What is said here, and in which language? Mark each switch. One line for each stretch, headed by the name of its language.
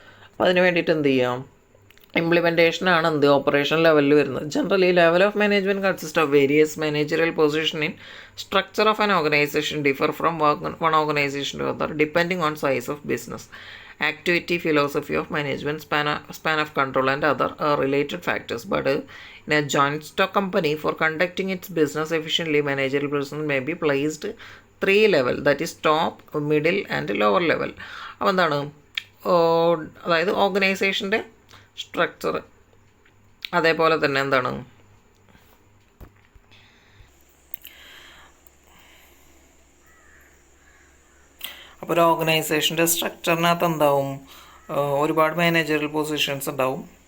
Malayalam: അപ്പോൾ അതിന് വേണ്ടിയിട്ട് എന്ത് ചെയ്യാം, ഇംപ്ലിമെൻറ്റേഷനാണ് എന്ത് ഓപ്പറേഷൻ ലെവലിൽ വരുന്നത്.
English: Generally level of management consist of various managerial position in structure of an organisation differ from one organisation to other depending on size of business, activity, philosophy of management, span of control and other related factors. But in a joint stock company, for conducting its business efficiently, managerial personnel may be placed 3 level, that is top, middle and lower level.
Malayalam: അപ്പോൾ എന്താണ്, അതായത് ഓർഗനൈസേഷൻ്റെ structure അതേപോലെ തന്നെ എന്താണ് അപ്പോൾ ഒരു ഓർഗനൈസേഷൻ്റെ സ്ട്രക്ചറിനകത്ത് എന്താവും, ഒരുപാട് മാനേജറിയൽ പൊസിഷൻസ് ഉണ്ടാവും.